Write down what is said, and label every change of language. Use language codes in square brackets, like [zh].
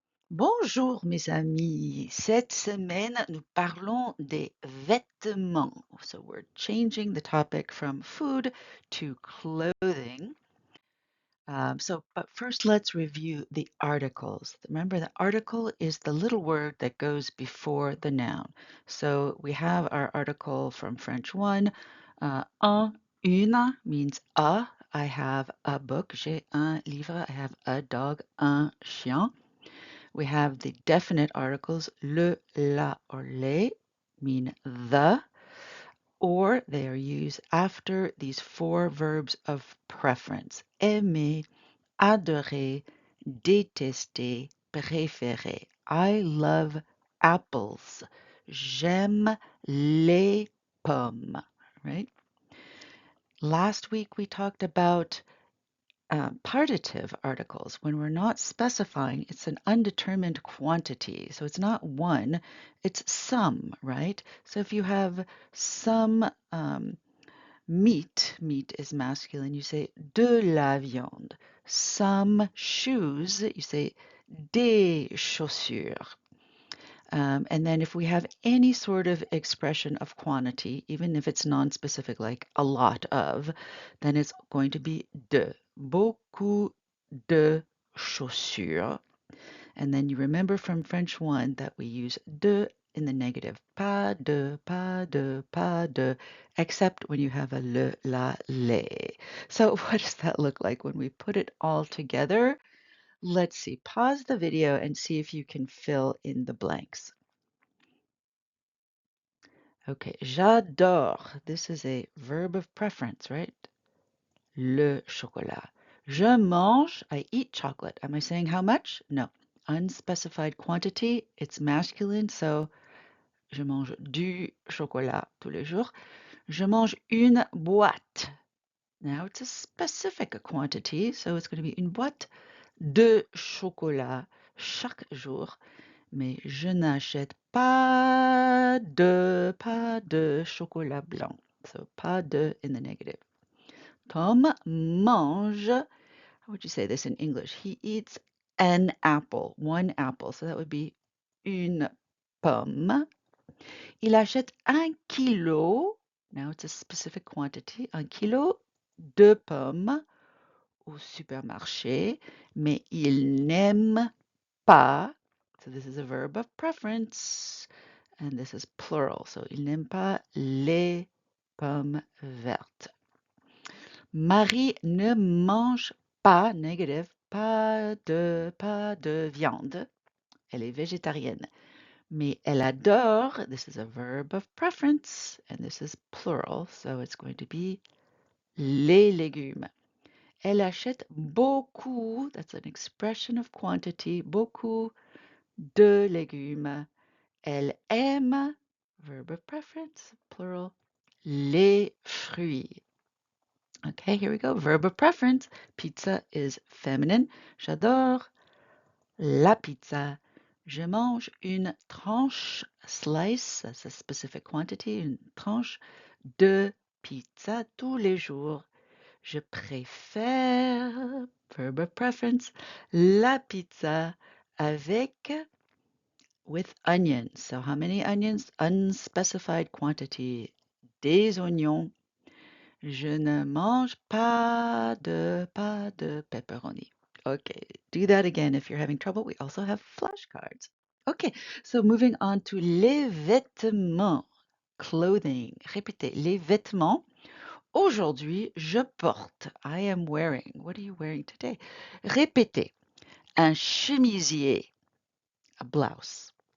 [fr] Bonjour mes amis, cette semaine nous parlons des vêtements. [en] So we're changing the topic from food to clothing. But first let's review the articles. Remember, the article is the little word that goes before the noun. So we have our article from French 1. Un, une means a. I have a book. [fr] J'ai un livre. [en] I have a dog, [fr] un chien. [en] We have the definite articles le, la, or les mean the, or they are used after these four verbs of preference. [fr] Aimer, adorer, détester, préférer. [en] I love apples. [fr] J'aime les pommes, [en] right? Last week we talked about partitive articles. When we're not specifying, it's an undetermined quantity. So it's not one, it's some, right? So if you have some meat is masculine, you say [fr] de la viande. [en] Some shoes, you say [fr] des chaussures. [en] And then if we have any sort of expression of quantity, even if it's non-specific, like a lot of, then it's going to be de. [fr] Beaucoup de chaussures. [en] And then you remember from French 1 that we use de in the negative. [fr] Pas de, pas de, pas de, [en] except when you have a [fr] le, la, les. [en] So what does that look like when we put it all together? Let's see. Pause the video and see if you can fill in the blanks. Okay, j'adore. This is a verb of preference, right? [fr] Le chocolat. Je mange, [en] I eat chocolate. Am I saying how much? No. Unspecified quantity, it's masculine, so [fr] je mange du chocolat tous les jours. Je mange une boîte. [en] Now it's a specific quantity, so it's going to be [fr] une boîte de chocolat chaque jour. Mais je n'achète pas de chocolat blanc. [en] So pas de in the negative. Tom mange, how would you say this in English? He eats an apple, one apple. So that would be [fr] une pomme. Il achète un kilo. [en] Now it's a specific quantity. [fr] Un kilo de pommes au supermarché. Mais il n'aime pas. [en] So this is a verb of preference. And this is plural. [fr] So il n'aime pas les pommes vertes. Marie ne mange pas, negative, pas de viande. Elle est végétarienne. Mais elle adore, [en] this is a verb of preference, and this is plural, so it's going to be [fr] les légumes. Elle achète beaucoup, [en] that's an expression of quantity, [fr] beaucoup de légumes. Elle aime, [en] verb of preference, plural, [fr] les fruits. [en] Okay, here we go. Verb of preference. Pizza is feminine. [fr] J'adore la pizza. Je mange une tranche, slice, [en] that's a specific quantity, [fr] une tranche de pizza tous les jours. Je préfère, [en] verb of preference, [fr] la pizza avec, [en] with onions. So how many onions? Unspecified quantity. [fr] Des oignons. Je ne mange pas de pepperoni. [en] Okay, do that again if you're having trouble. We also have flashcards. Okay, so moving on to les vêtements, clothing. [fr] Répétez, les vêtements. Aujourd'hui, je porte. [en] I am wearing. What are you wearing today? [fr] Répétez. Un chemisier, a blouse.